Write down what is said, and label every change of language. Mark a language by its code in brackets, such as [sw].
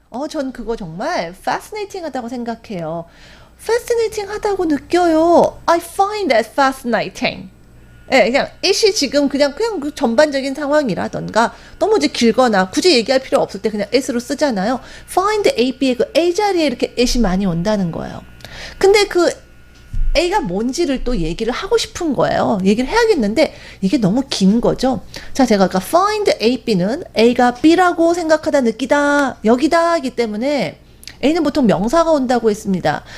[ko] 전 그거 정말 fascinating 하다고 생각해요. fascinating 하다고 느껴요. [en] I find that fascinating. [ko] 예, 그냥 it이 지금 그냥 그 전반적인 상황이라던가 너무 이제 길거나 굳이 얘기할 필요 없을 때 그냥 it으로 쓰잖아요. find A, B의 그 A 자리에 이렇게 it이 많이 온다는 거예요. 근데 그 A가 뭔지를 또 얘기를 하고 싶은 거예요. 얘기를 해야겠는데 이게 너무 긴 거죠. 자, 제가 아까 find A, B는 A가 B라고 생각하다 느끼다 여기다 하기 때문에 A는 보통 명사가 온다고 했습니다.